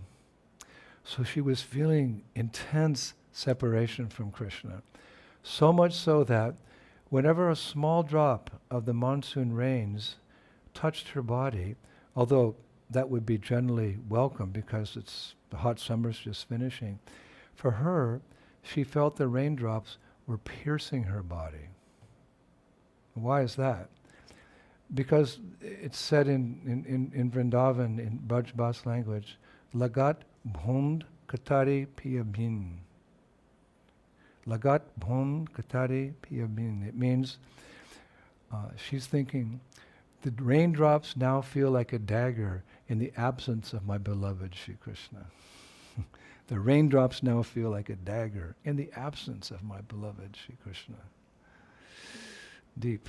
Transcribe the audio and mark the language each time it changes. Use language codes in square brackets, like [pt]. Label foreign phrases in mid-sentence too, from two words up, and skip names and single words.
[en] So she was feeling intense separation from Krishna, so much so that whenever a small drop of the monsoon rains touched her body, although that would be generally welcome because the hot summer's just finishing, for her, she felt the raindrops were piercing her body. Why is that? Because it's said in Vrindavan, in Braj Bas language, [bra] Lagat bhund katari piyabhin. Lagat bhund katari piyabhin. [en] It means she's thinking, the raindrops now feel like a dagger in the absence of my beloved Shri Krishna. The raindrops now feel like a dagger in the absence of my beloved Shri Krishna. Deep.